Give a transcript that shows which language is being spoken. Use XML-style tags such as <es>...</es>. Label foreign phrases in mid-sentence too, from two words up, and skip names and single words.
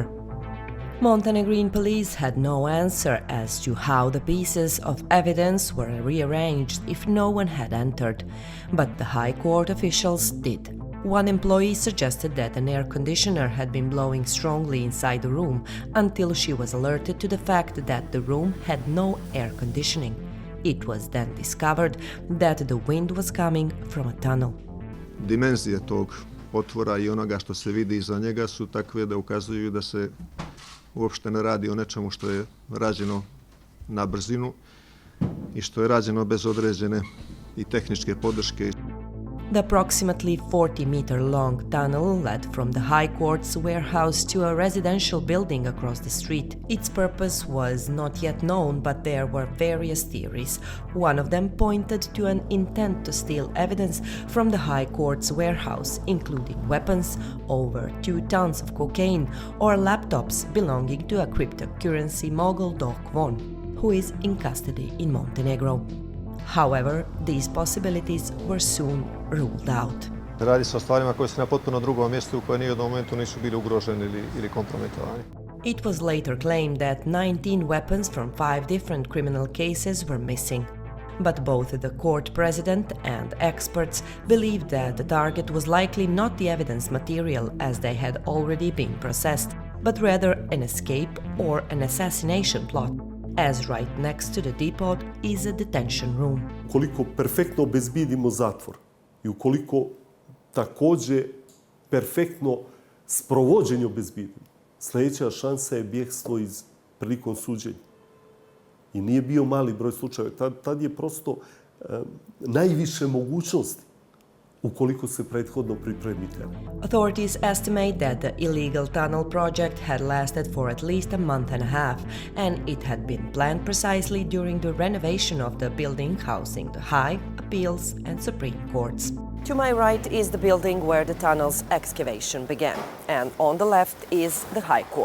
<en>Montenegrin police had no answer as to how the pieces of evidence were rearranged if no one had entered, but the High Court officials did. One employee suggested that an air conditioner had been blowing strongly inside the room until she was alerted to the fact that the room had no air conditioning. It was then discovered that the wind was coming from a tunnel.</en> <sr>Dimenzije tog otvora i onoga što se vidi iza njega su takve da ukazuju da se uopšte ne radi o nečemu što je rađeno na brzinu i što je rađeno bez određene i tehničke podrške.</sr> <en>The approximately 40-meter-long tunnel led from the High Court's warehouse to a residential building across the street. Its purpose was not yet known, but there were various theories. One of them pointed to an intent to steal evidence from the High Court's warehouse, including weapons, over 2 tons of cocaine, or laptops belonging to a cryptocurrency mogul Dok Von, who is in custody in Montenegro. However, these possibilities were soon ruled out.</en> <sr>Radi se o stvarima koje su na potpuno drugom mjestu u koje ni u jednom momentu nisu bili ugroženi ili kompromitovani.</sr> <en>It was later claimed that 19 weapons from 5 different criminal cases were missing. But both the court president and experts believed that the target was likely not the evidence material, as they had already been processed, but rather an escape or an assassination plot, as right next to the depot is a detention room.</en> <sr>Ukoliko perfektno obezbidimo zatvor i ukoliko također perfektno sprovođenje obezbidimo, sljedeća šansa je bjegstvo prilikom suđenja. I nije bio mali broj slučajeva. Tad je prosto najviše mogućnosti ukoliko se prethodno pripremite.</sr> <en>Authorities estimate that the illegal tunnel project had lasted for at least a month and a half, and it had been planned precisely during the renovation of the building housing the High, Appeals and Supreme Courts. To my right is the building where the tunnel's excavation began, and on the left is the High Court.</en>